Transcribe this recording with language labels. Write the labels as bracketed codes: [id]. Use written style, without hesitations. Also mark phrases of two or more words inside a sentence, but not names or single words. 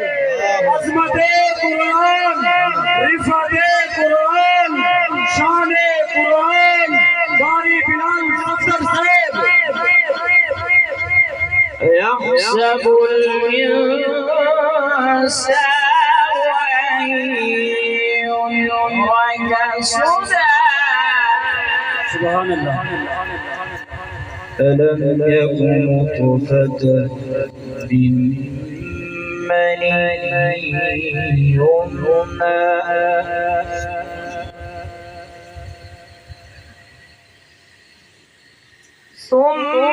[ur] عظمتِ قرآن، رفعتِ قرآن، شانِ قرآن، قاری بلال صفدر صاحب. [ar] يحسب الإنسان أن يترك سدى. سبحان الله. ألم يكن نطفة من مني يمنى ثم